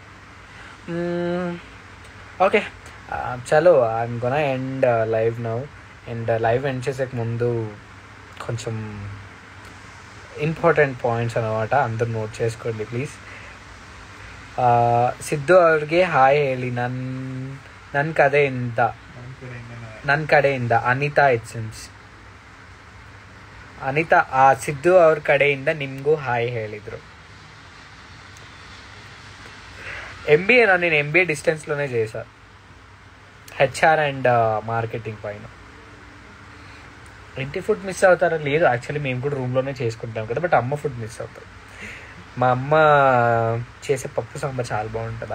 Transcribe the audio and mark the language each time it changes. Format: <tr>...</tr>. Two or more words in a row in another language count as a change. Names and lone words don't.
<en>Okay chalo, I'm gonna end live now.</en> <te>అండ్</te> <en>live end</en> <te>చేసే ముందు కొంచెం</te> <en>important points</en> <te>అనమాట, అందరూ నోట్ చేసుకోండి ప్లీజ్.</te> <kn>ಸಿದ್ದು ಅವ್ರಿಗೆ ಹಾಯ್ ಹೇಳಿ ನನ್ನ ಕಡೆಯಿಂದ ಅನಿತಾ ಎಸೆನ್ಸ್. ಅನಿತಾ ಸಿದ್ದು ಅವ್ರ ಕಡೆಯಿಂದ ನಿಮಗೂ ಹಾಯ್ ಹೇಳಿದರು.</kn> <te>MBA నేను MBA డిస్టెన్స్లోనే చేశాను,</te> <en>HR and marketing</en> <te>పైన. ఇంటి ఫుడ్ మిస్ అవుతారా? లేదు, యాక్చువల్లీ మేము కూడా రూమ్లోనే చేసుకుంటాం కదా, బట్ అమ్మ ఫుడ్ మిస్ అవుతాం. మా అమ్మ చేసే పప్పు సాంబార్ చాలా బాగుంటుంది.</te>